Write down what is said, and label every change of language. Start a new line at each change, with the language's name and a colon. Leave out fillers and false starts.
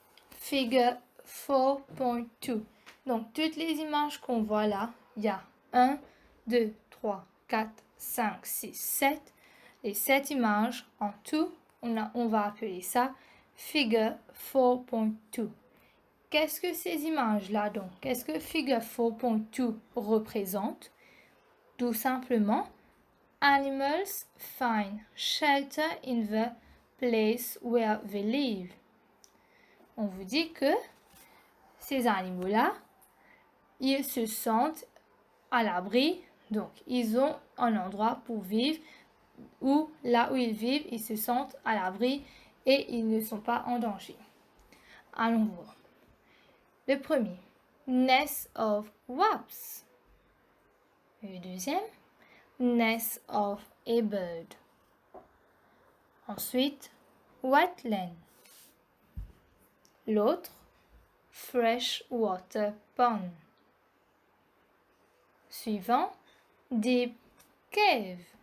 French: Figure 4.2. Donc, toutes les images qu'on voit là, il y a 1, 2, 3, 4, 5, 6, 7. Les 7 images en tout, on va appeler ça Figure 4.2. Qu'est-ce que ces images-là donc? Qu'est-ce que Figure 4.2 représente? Tout simplement,
English: animals find shelter in the place where they live.
French: On vous dit que ces animaux-là, ils se sentent à l'abri, donc ils ont un endroit pour vivre où là où ils vivent, ils se sentent à l'abri et ils ne sont pas en danger. Allons voir. Le premier,
English: nest of wasps.
French: Le deuxième,
English: nest of a bird.
French: Ensuite,
English: wetland.
French: L'autre,
English: freshwater pond.
French: Suivant,
English: deep cave.